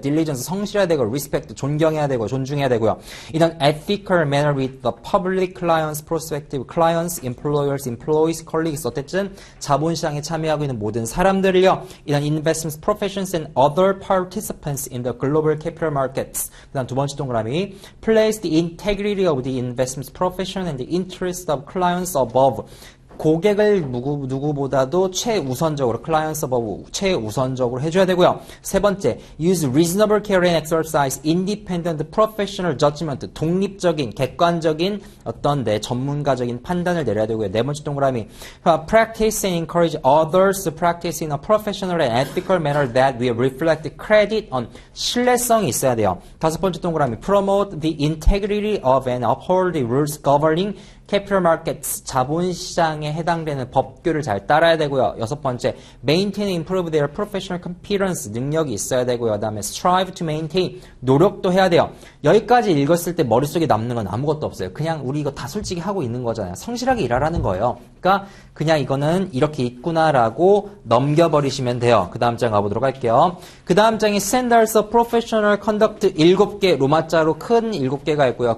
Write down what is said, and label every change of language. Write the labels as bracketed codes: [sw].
[ko] diligence, 성실해야 되고, respect, 존경해야 되고, 존중해야 되고요. 이런 [en] ethical manner with the public clients, prospective clients, employers, employees, colleagues. [ko] 어쨌든 자본시장에 참여하고 있는 모든 사람들을요. 이런 [en] investments, professions, and other participants in the global capital markets. [ko] 그 다음 두 번째 동그라미 [en] place the integrity of the investments profession and the interest of clients above. [ko] 고객을 누구보다도 최우선적으로 클라이언트 서버 최우선적으로 해줘야 되고요. 세 번째, [en] use reasonable care and exercise independent professional judgment. [ko] 독립적인, 객관적인 어떤 내 전문가적인 판단을 내려야 되고요. 네 번째 동그라미, [en] practice and encourage others to practice in a professional and ethical manner that will reflect credit on. [ko] 신뢰성이 있어야 돼요. 다섯 번째 동그라미, [en] promote the integrity of and uphold the rules governing capital markets, [ko] 자본시장에 해당되는 법규를 잘 따라야 되고요. 여섯 번째, [en] maintain and improve their professional competence, [ko] 능력이 있어야 되고요. 그 다음에 [en] strive to maintain, [ko] 노력도 해야 돼요. 여기까지 읽었을 때 머릿속에 남는 건 아무것도 없어요. 그냥 우리 이거 다 솔직히 하고 있는 거잖아요. 성실하게 일하라는 거예요. 그러니까 그냥 이거는 이렇게 있구나라고 넘겨버리시면 돼요. 그 다음 장 가보도록 할게요. 그 다음 장에 Standards of Professional Conduct 7개, 로마자로 큰 7개가 있고요.